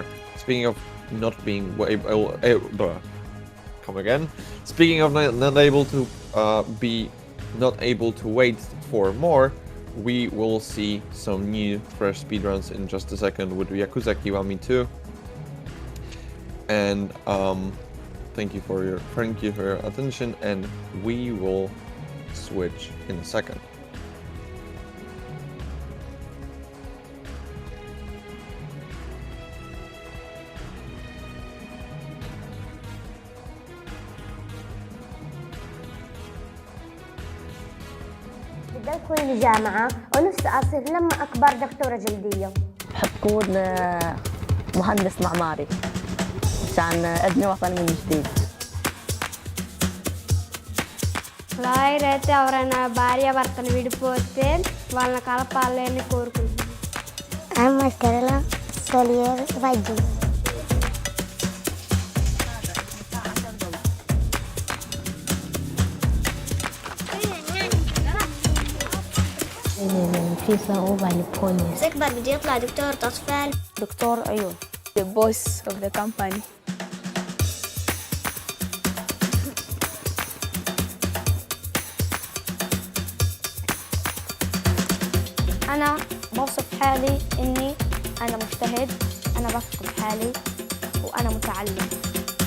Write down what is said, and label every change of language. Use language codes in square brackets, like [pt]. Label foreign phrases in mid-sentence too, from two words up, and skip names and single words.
[en] Speaking of not being Speaking of not able to wait for more, we will see some new fresh speedruns in just a second with Yakuza Kiwami 2. And thank you for your attention, and we will switch in a second. [ar] بدي أدخل الجامعة ونفسي أصير لما أكبر دكتورة جلدية. بحب أكون مهندس معماري عشان أبني وطني من جديد. [te] లాయరైతే ఎవరైనా భార్య భర్తను విడిపోతే వాళ్ళని కలపాలని కోరుకుంటున్నాను. أما كرلا سولير فايدو. [ar] في صعوبة للبوليس. أكبر بدي يطلع دكتور أطفال. دكتور عيون. [en] The boss of the company. [ar] أنا بوصف حالي إني أنا مجتهد، أنا بثق بحالي وأنا متعلم.